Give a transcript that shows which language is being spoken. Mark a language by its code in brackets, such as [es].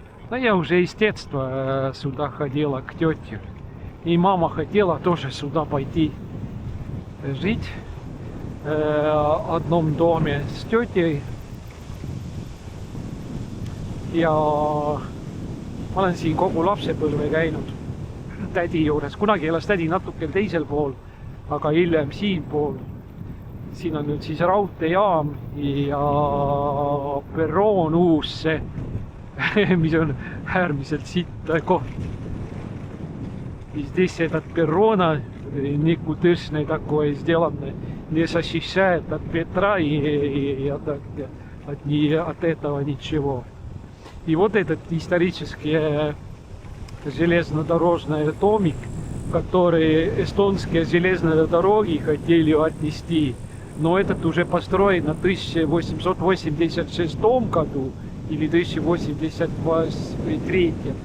[ru] Но я уже из детства сюда ходила к тете. И мама хотела тоже сюда пойти жить в одном доме с тетей. [et] Ja ma olen siin kogu lapsepõlve käinud tädi juures. Kunagi elas tädi natuke teisel pool, aga hiljem siinpool. Siin on nüüd siis raudteejaam ja perroon uus see, mis on äärmiselt sitt koht. [ru] И здесь этот перрона никудышный такой сделанный, не защищает от ветра и от этого ничего. И вот этот исторический железнодорожный домик, который эстонские железные дороги хотели отнести, но этот уже построен в 1886 году или 1883.